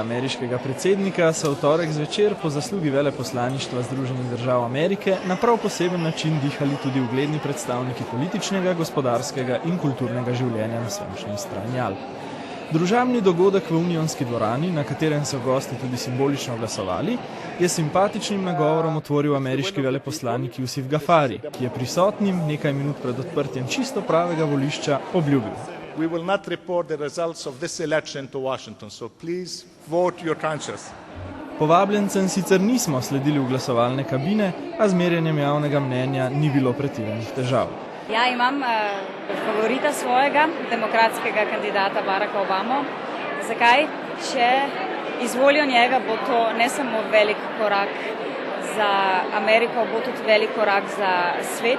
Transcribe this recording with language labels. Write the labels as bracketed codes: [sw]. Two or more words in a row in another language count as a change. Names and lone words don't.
[sl] ameriškega predsednika so v torek zvečer po zaslugi veleposlaništva Združenih držav Amerike na prav poseben način dihali tudi ugledni predstavniki političnega, gospodarskega in kulturnega življenja na sončni strani Alp. Družabni dogodek v Unionski dvorani, na katerem so gosti tudi simbolično glasovali, je simpatičnim nagovorom otvoril ameriški veleposlanik Jusif Gafari, ki je prisotnim nekaj minut pred odprtjem čisto pravega volišča obljubil. [en] We will not report the results of this election to Washington, so please vote your conscience. [sl] Povabljencem sicer nismo sledili v glasovalne kabine, a z merjenjem javnega mnenja ni bilo pretiranih težav. Ja, imam favorita svojega, demokratskega kandidata Baracka Obamo. Zakaj? Če izvolijo njega, bo to ne samo velik korak za Ameriko, bo tudi velik korak za svet.